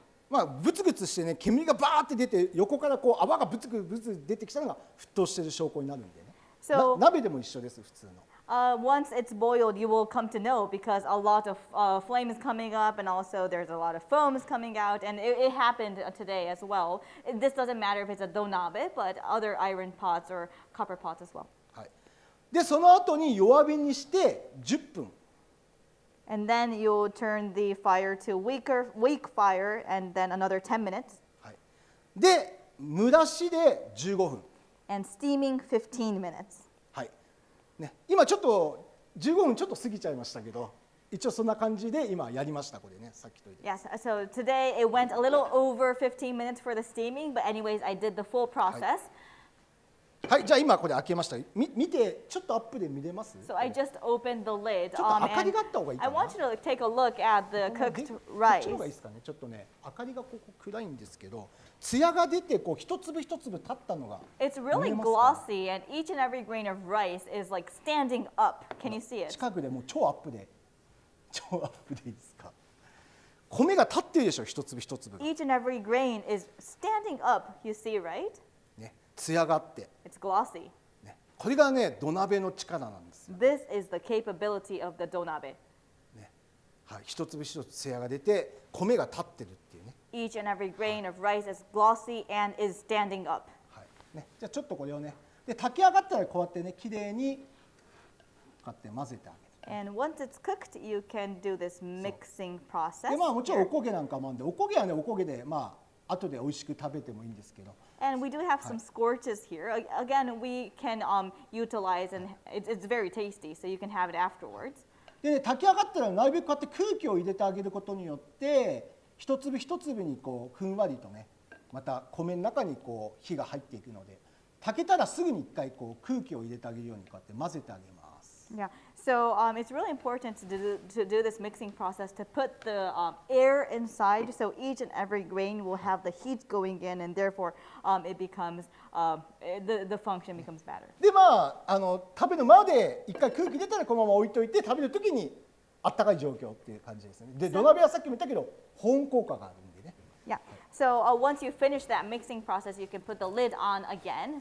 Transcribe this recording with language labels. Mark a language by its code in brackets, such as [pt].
[ja] まあ、ブツブツしてね、煙がバーって出て、横からこう泡がブツブツ出てきたのが沸騰している証拠になるんでね。 [en] So, [ja] 鍋でも一緒です、普通の。 [en] once it's boiled, you will come to know because a lot of flame is coming up and also there's a lot of foams coming out. And it happened today as well. This doesn't matter if it's a donabe, but other iron pots or copper pots as well. [ja] はい、で、その後に弱火にして10分。 [en] And then you'll turn the fire to weak fire and then another 10 minutes. [ja] はい、で、蒸らしで15分。 [en] And steaming 15 minutes. [ja] はいね、今ちょっと15分ちょっと過ぎちゃいましたけど、一応そんな感じで今やりましたこれね、さっきといて。 [en] Yes, so today it went a little over 15 minutes for the steaming, but anyways, I did the full process. [ja] はい、じゃあ今これ開けました。見てちょっとアップで見れます？ [en] So I just opened the lid. [ja] ちょっと明かりがあった方がいいか [en] I [ja] な。 [en] want you to take a look at the cooked [ja] こっちの [en] rice. [ja] 方がいいですかね。ちょっとね、明かりがここ暗いんですけど、艶が出てこう一粒一粒立ったのが。 [en] It's really glossy, and each and every grain of rice is like standing up. Can you see it? [ja] 近くでもう超アップでいいですか。米が立ってるでしょ、一粒一粒が。 [en] Each and every grain is standing up. You see, right? [ja] ね、艶があって。 [en] It's glossy. [ja] ね、これがね、土鍋の力なんですよ。 [en] This is the capability of the donabe. [ja] ね、はい、一粒一粒艶が出て米が立ってるっていうね。 [en] Each and every grain of rice is glossy and is standing up. [ja] はいね、じゃあちょっとこれをね、で炊き上がったらこうやってね、きれいにこうやって混ぜてあげる。 [en] And once it's cooked, you can do this mixing process. [ja] でまあもちろんおこげなんかもあるんで、おこげはねおこげでまあ後で美味しく食べてもいいんですけど。 [en] And we do have some scorches here. Again, we can utilize, and it's very tasty, so you can have it afterwards. [ja] でね、炊き上がったらなるべくこうやって空気を入れてあげることによって、一粒一粒にこうふんわりとね、また米の中にこう火が入っていくので、炊けたらすぐに一回こう空気を入れてあげるようにこうやって混ぜてあげます。 [en] Yeah, so it's really important to do this mixing process to put the air inside, so each and every grain will have the heat going in, and therefore it becomes the function becomes better. [ja] でまあ食べるまで一回空気出たらこのまま置いといて、食べるときにあったかい状況っていう感じですね。で土鍋はさっきも言ったけど保温効果があるんでね。 [en] Yeah. So once you finish that mixing process, you can put the lid on again.